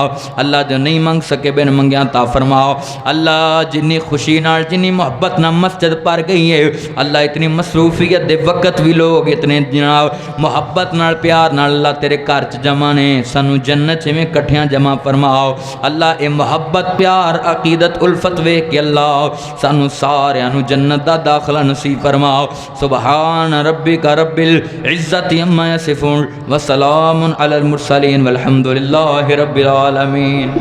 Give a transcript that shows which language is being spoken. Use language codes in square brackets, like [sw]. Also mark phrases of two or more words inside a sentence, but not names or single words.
[pa] اللہ جو نہیں منگ سکے بن منگیا عطا فرماؤ۔ اللہ جنی خوشی نال جنی محبت نال مسجد پر گئی ہے، اللہ اتنی مصروفیت دے وقت بھی لوگ اتنے جناب محبت نال پیار نال اللہ تیرے گھر چ جمع نے، سانوں جنت میں کٹھیاں جمع فرماؤ. اللہ یہ محبت پیار عقیدت الفت ویکھ کے اللہ سانوں ساریاں نوں جنت دا داخلہ نصیب فرماؤ. [ar] سبحان ربك رب العزة عما يصفون وسلام على المرسلين والحمد لله رب العالمين.